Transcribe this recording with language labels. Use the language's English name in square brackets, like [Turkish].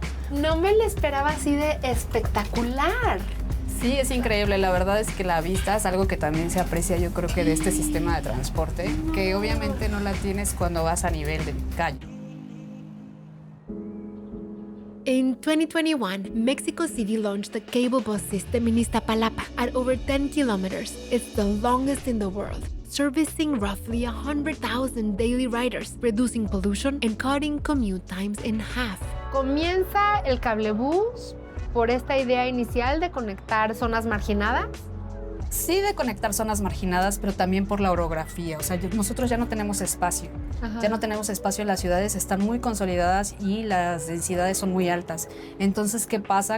[Spanish] No me lo esperaba así de espectacular. Sí, es increíble. La verdad es que la vista es algo que también se aprecia, yo creo que de este sistema de transporte, que obviamente no la tienes cuando vas a nivel de calle. [English] In 2021, Mexico City launched the cable bus system in Iztapalapa at over 10 kilometers. It's the longest in the world, servicing roughly 100,000 daily riders, reducing pollution and cutting commute times in half. [Spanish] Comienza el cablebús por esta idea inicial de conectar zonas marginadas. Sí, de conectar zonas marginadas, pero también por la orografía. O sea, nosotros ya no tenemos espacio. Ajá. Ya no tenemos espacio, las ciudades están muy consolidadas y las densidades son muy altas. Entonces, ¿qué pasa?